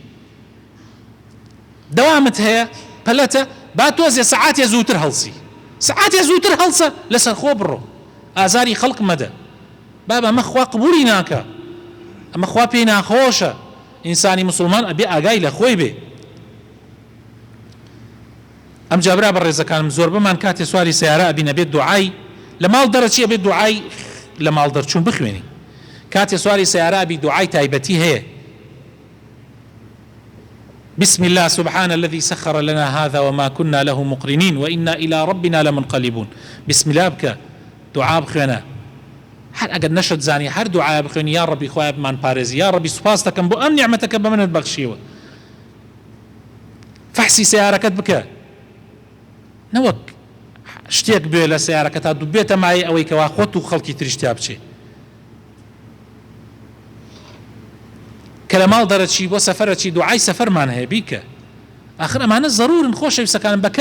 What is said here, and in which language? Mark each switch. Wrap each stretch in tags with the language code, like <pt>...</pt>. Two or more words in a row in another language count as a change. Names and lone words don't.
<ckb>دەوامت هەیە پەلەتە با تۆزێ سەعاتێ زووتر هەڵسە لەسەر خۆ بڕۆ ئازاری خەڵق مەدە بابا ئەمە خوا قبولی ناکە ئەمە خوا پێی ناخۆشە ئینسانی مسلمان ئەبێ ئاگای لە خۆی بێ ئەم جابرا بە ڕێزەکانم زۆر بمان کاتێ سواری سیارە ئەبینە بێت دوعای لە ماڵ دەرەچی ئەبێت دوعای لە ماڵ دەرچوون بخوێنی کاتێ سواری سیارە ئەبی دوعای تایبەتی هەیە</ckb> <ar>بسم الله سبحان الذي سخر لنا هذا وما كنا له مقرنين وإنا إلى ربنا لمنقلبون بسم الله بك</ar> <ckb>دعاء بخوێنە هەر ئەگەر نەشت زانی هەر دوعای بخوێنی یا ڕەبی خوایە بمان پارێزی یا ڕەبی سوپاس دەکەم بۆ ئەم نیعمەتەکە بە منت بەخشیوە فەحسی سیارەکەت بکە نەوەک شتێک بێ لە سیارەکە تا دوو بێتە مای ئەوەی کەوا خۆت و خەڵکی تریشتیا بچێ کە لە ماڵ دەرەچی بۆ سەفەرەچی دوعای سەفەرمان هەیە بیکە ئاخر ئەمانە زەرورن خۆشەویستەکانم</ckb>